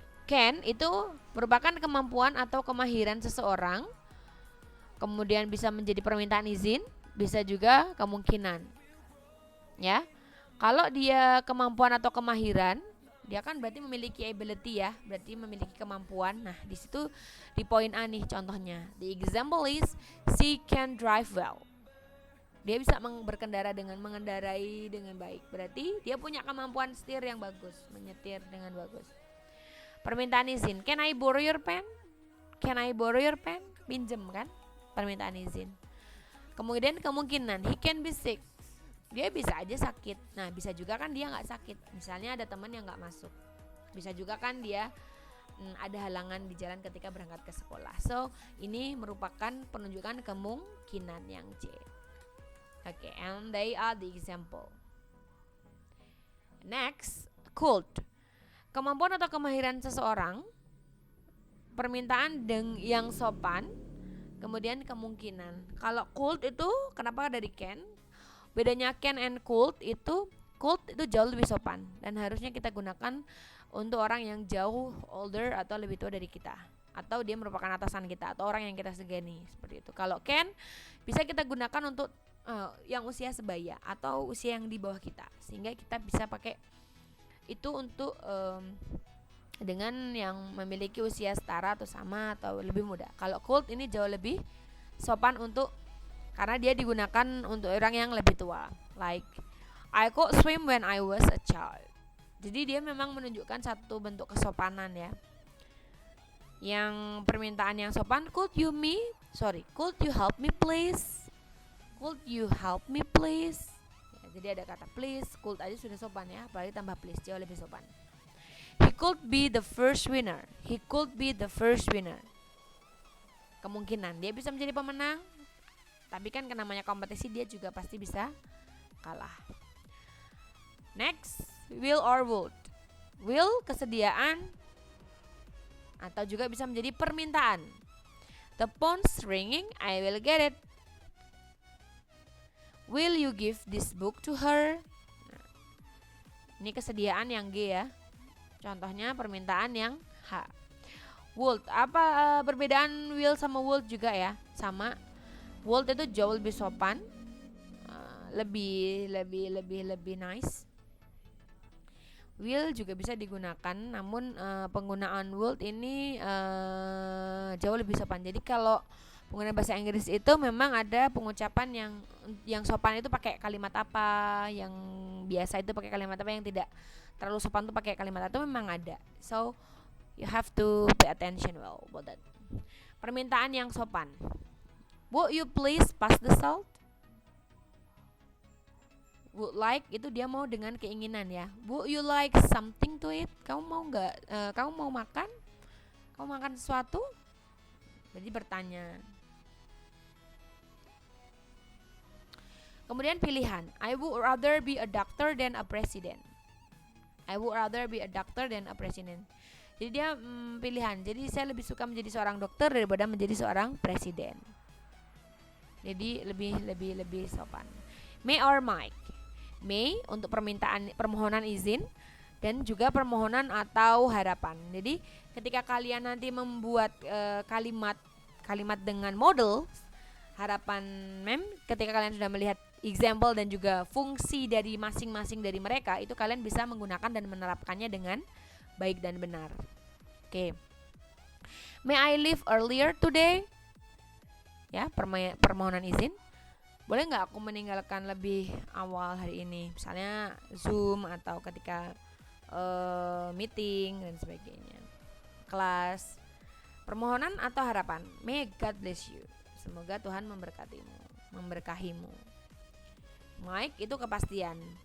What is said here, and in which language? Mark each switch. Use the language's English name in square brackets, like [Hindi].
[Indonesian] Can itu merupakan kemampuan atau kemahiran seseorang. Kemudian bisa menjadi permintaan izin, bisa juga kemungkinan. Ya. Kalau dia kemampuan atau kemahiran, dia kan berarti memiliki ability ya, berarti memiliki kemampuan. Nah, di situ di poin A nih contohnya. [English] The example is she can drive well. [Indonesian] Dia bisa mengendarai dengan baik. Berarti dia punya kemampuan setir yang bagus, menyetir dengan bagus. Permintaan izin, [English] can I borrow your pen? Can I borrow your pen? [Indonesian] Pinjem kan? Permintaan izin. Kemudian kemungkinan, [English] he can be sick. [Indonesian] Dia bisa aja sakit. Nah, bisa juga kan dia nggak sakit. Misalnya ada teman yang nggak masuk. Bisa juga kan dia ada halangan di jalan ketika berangkat ke sekolah. So, ini merupakan penunjukan kemungkinan yang C. [English] Okay, and they are the example. Next, could. [Indonesian] Kemampuan atau kemahiran seseorang, permintaan yang sopan, kemudian kemungkinan. Kalau could itu kenapa dari can? Bedanya can and could itu jauh lebih sopan dan harusnya kita gunakan untuk orang yang jauh older atau lebih tua dari kita, atau dia merupakan atasan kita atau orang yang kita segani, seperti itu. Kalau can bisa kita gunakan untuk yang usia sebaya atau usia yang di bawah kita, sehingga kita bisa pakai itu untuk dengan yang memiliki usia setara atau sama atau lebih muda. Kalau could ini jauh lebih sopan karena dia digunakan untuk orang yang lebih tua. [English] Like I could swim when I was a child. [Indonesian] Jadi dia memang menunjukkan satu bentuk kesopanan ya. Yang permintaan yang sopan, [English] could you help me please? Could you help me please? [Indonesian] Ya, jadi ada kata please, could aja sudah sopan ya, apalagi tambah please jauh lebih sopan. He [English] could be the first winner. He could be the first winner. [Indonesian] Kemungkinan dia bisa menjadi pemenang, tapi kan namanya kompetisi dia juga pasti bisa kalah. [English] Next, will or would. [Indonesian] Will kesediaan atau juga bisa menjadi permintaan. [English] The phone's ringing, I will get it. Will you give this book to her? [Indonesian] Nah, ini kesediaan yang G ya. Contohnya permintaan yang H. Would, apa perbedaan will sama would juga ya? Sama. Would itu jauh lebih sopan, lebih nice. Will juga bisa digunakan, namun penggunaan would ini jauh lebih sopan. Jadi kalau penggunaan bahasa Inggris itu memang ada pengucapan yang sopan itu pakai kalimat apa, yang biasa itu pakai kalimat apa, yang tidak terlalu sopan itu pakai kalimat itu memang ada. [English] So you have to pay attention well about that. [Indonesian] Permintaan yang sopan. [English] Would you please pass the salt? [Indonesian] Would like itu dia mau dengan keinginan ya. [English] Would you like something to eat? [Indonesian] Kamu mau nggak? Kamu mau makan? Kamu makan sesuatu? Jadi bertanya. Kemudian pilihan. [English] I would rather be a doctor than a president. I would rather be a doctor than a president. [Indonesian] Jadi dia pilihan. Jadi saya lebih suka menjadi seorang dokter daripada menjadi seorang presiden. Jadi lebih sopan. [English] May or might. [Indonesian] May untuk permohonan izin dan juga permohonan atau harapan. Jadi ketika kalian nanti membuat kalimat dengan model harapan ketika kalian sudah melihat example dan juga fungsi dari masing-masing dari mereka, itu kalian bisa menggunakan dan menerapkannya dengan baik dan benar. Oke. [English] May I leave earlier today? [Indonesian] Ya, permohonan izin. Boleh nggak aku meninggalkan lebih awal hari ini? Misalnya Zoom atau ketika meeting dan sebagainya. Kelas. Permohonan atau harapan. [English] May God bless you. [Indonesian] Semoga Tuhan memberkahimu. Mike itu kepastian.